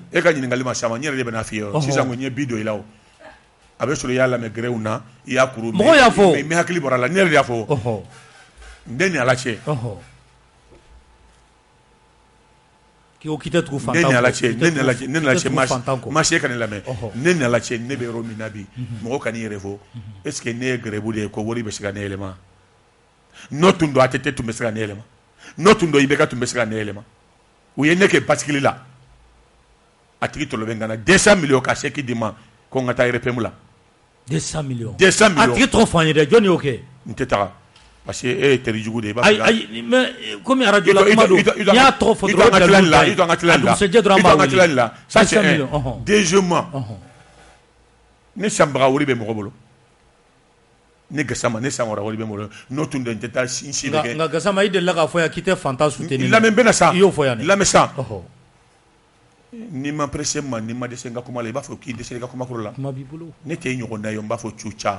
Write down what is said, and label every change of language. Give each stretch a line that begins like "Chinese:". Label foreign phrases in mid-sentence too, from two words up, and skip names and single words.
Bambara: e ka ɲininkali ma sama n yɛrɛ de bɛ n'a f'i ye sisan ko n ye bi don i la o a bɛ sɔrɔ i y'a lamɛn gɛrɛw na i y'a kuru mɔgɔw y'a fɔ mais hakili bɔra a la ne yɛrɛ de y'a fɔ n ni Ala cɛ k'i tɛ tugu fantan ne ni Ala cɛ ma se ka ne lamɛn ne ni Ala cɛ ne bɛ yɔrɔ min na bi mɔgɔ ka n'i yɛrɛ fɔ
French: est ce que
Bambara: ne ye gɛrɛbu de ye ko wari bɛ se ka ne yɛlɛma n'o tun don ATT tun bɛ se ka ne yɛlɛma n'o tun don IBK tun bɛ se ka ne yɛlɛma u ye ne kɛ bascule la a tigi tɔlɔ bɛ n kan na 200 millions ka chèque di ma ko n ka taa RPM la 200 millions a tigi tɔgɔ fɔ an ye dɛ jɔn y'o kɛ n tɛ taga parce que e ye teri jugu de ye i b'a fɔ ayi
French: mais comme
Bambara: radio la kuma don n'i y'a tɔgɔ fɔ dɔrɔn i to an ka tila nin la
French: ça c'est un deuxièmement
Bambara: ne sanbaga wari bɛ mɔgɔ bolo ne Gassama ne sankɔrɔ wari bɛ n bolo n'o tun don n tɛ taa si de kɛ nka Gassama i delila k'a fɔ yan k'i tɛ fantan soutenir lamɛn bɛ na sa i y'o fɔ yan dɛ lamɛn sa n'i ma pressé ma n'i ma dɛsɛ n ka kuma la i b'a fɔ k'i dɛsɛ i ka kumakɔrɔ la kuma b'i bolo ne tɛ ɲɔgɔn na ye n b'a fɔ cuca